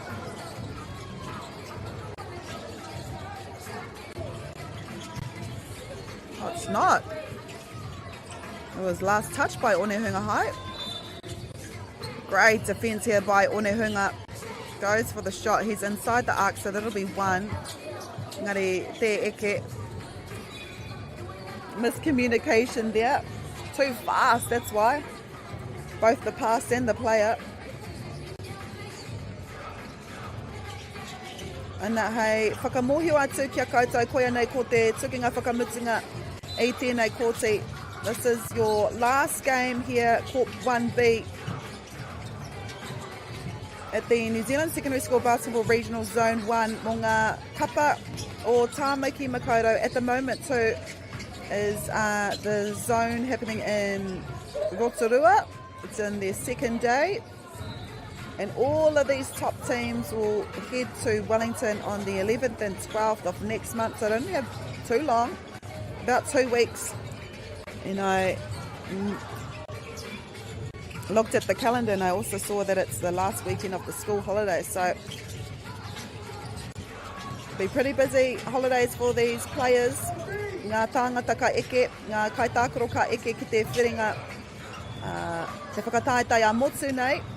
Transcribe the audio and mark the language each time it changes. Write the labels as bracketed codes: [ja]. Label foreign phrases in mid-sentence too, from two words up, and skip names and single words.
[en] Oh, it's not. It was last touched by Onehunga High. Great defence here by Onehunga. Goes for the shot. He's inside the arc, so that'll be 1. [mi] Ngari te eke. [en] Miscommunication there. Too fast, that's why. Both the pass and the player. [mi] Ana hei whakamohio atu kia koutou koia nei ko te tukinga whakamutunga i tēnei kōti. [en] This is your last game here, Corp 1B, at the New Zealand Secondary School Basketball Regional Zone 1 [mi] mō ngā kapa o Tāmaki Makaurau. [en] At the moment too is the zone happening in Rotorua. It's in their second day. And all of these top teams will head to Wellington on the 11th and 12th of next month. So I don't have too long, about 2 weeks. And I looked at the calendar and I also saw that it's the last weekend of the school holidays. So be pretty busy holidays for these players. [mi] Ngā tāngata ka eke, ngā kaitākaro ka eke ki te whiringa, te whakataetai a motu nei.